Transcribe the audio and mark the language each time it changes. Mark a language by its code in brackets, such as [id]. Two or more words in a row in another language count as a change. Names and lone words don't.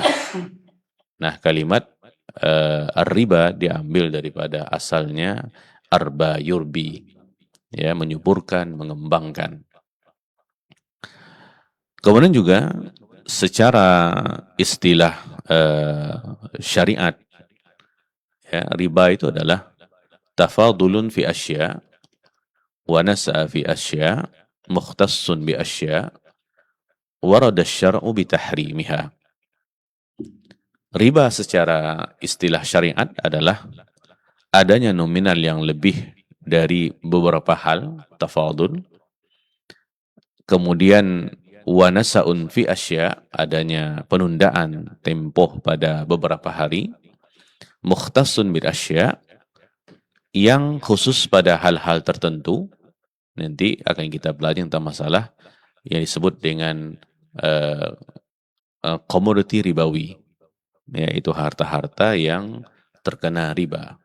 [id] Nah, kalimat ar-riba diambil daripada asalnya [ar] أربى يربي, [id] ya, menyuburkan, mengembangkan. Kemudian juga secara istilah syariat, ya, riba itu adalah [ar] تفاضل في أشياء و نساء في أشياء مختص ب أشياء ورد الشرع ب تحريمها. [id] Riba secara istilah syariat adalah adanya nominal yang lebih dari beberapa hal, tafadul. [ar] Kemudian و نساء في أشياء, [id] adanya penundaan tempoh pada beberapa hari. [ar] مختص بالأشياء, [id] yang khusus pada hal-hal tertentu. Nanti akan kita pelajari tentang masalah yang disebut dengan komoditi ribawi, yaitu harta-harta yang terkena riba.